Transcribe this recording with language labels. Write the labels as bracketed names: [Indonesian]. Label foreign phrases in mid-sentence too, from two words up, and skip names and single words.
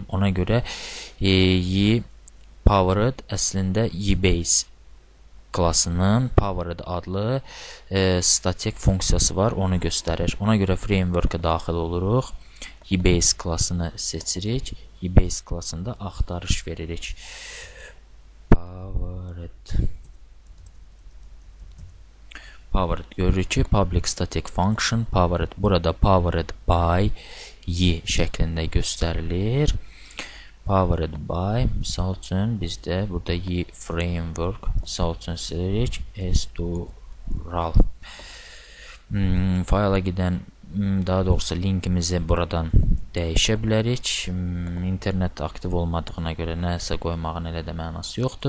[Azerbaijani] Ona görə YPowered əslində YBase klasının Powered adlı statik funksiyası var. Onu göstərir. Ona görə framework-a daxil oluruq. YBase klasını seçirik. YBase klasında axtarış veririk. Powered görürük ki, [English] public static function powered. [Azerbaijani] Burada [English] powered by Y [Azerbaijani] şəklində göstərilir. [English] Powered by, [Azerbaijani] misal üçün bizdə burada Y framework, misal üçün silirik, S2RAL. Fayla gedən, daha doğrusu linkimizi buradan dəyişə bilərik. İnternet aktiv olmadığına görə nəsə qoymağın elə də mənası yoxdur.